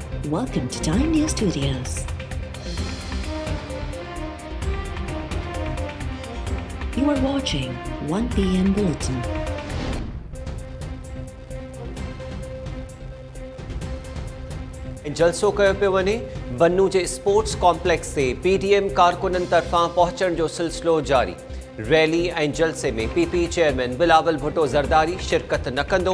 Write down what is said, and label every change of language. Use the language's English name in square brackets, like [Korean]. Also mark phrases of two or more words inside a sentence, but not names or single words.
[English] Welcome to Time News Studios. You are watching 1 p.m. Bulletin. [Sindhi] जलसो कयो पियो वञे। बन्नू जे [English] sports complex [Sindhi] से पीडीएम कारकुननि तरफ़ां पहुचण जो सिलसिलो जारी। रैली ऐं जलसे में पीपी चेयरमैन बिलावल भुट्टो ज़रदारी शिरकत न कंदो।